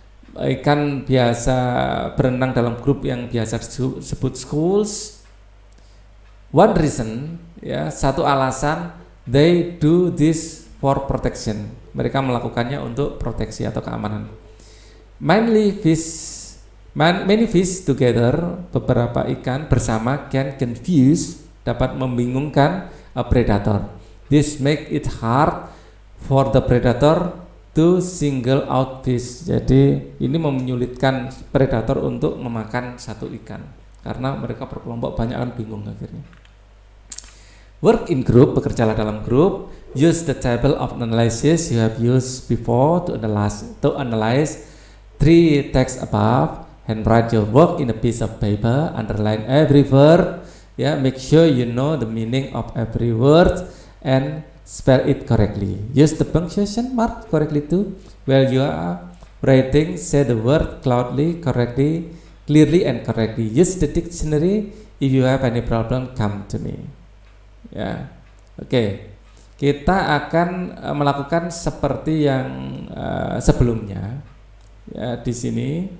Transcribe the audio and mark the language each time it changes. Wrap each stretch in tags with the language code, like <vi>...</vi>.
<id>Ikan biasa berenang dalam grup yang biasa disebut schools.</id> <en>One reason, ya,</en> <id>satu alasan,</id> <en>they do this for protection.</en> <id>Mereka melakukannya untuk proteksi atau keamanan.</id> <en>Many fish together,</en> <id>beberapa ikan bersama,</id> <en>can confuse,</en> <id>dapat membingungkan</id> <en>a predator. This make it hard for the predator to single out fish.</en> <id>Jadi ini menyulitkan predator untuk memakan satu ikan, karena mereka berkelompok banyak, kan bingung akhirnya.</id> <en>Work in group,</en> <id>bekerjalah dalam grup.</id> <en>Use the table of analysis you have used before to analyze three texts above, and write your work in a piece of paper. Underline every word, ya, make sure you know the meaning of every word and spell it correctly. Use the punctuation mark correctly too. While you are writing, say the word clearly and correctly. Use the dictionary. If you have any problem, come to me.</en> <id>Ya, oke. Kita akan melakukan seperti yang sebelumnya, ya, di sini.</id>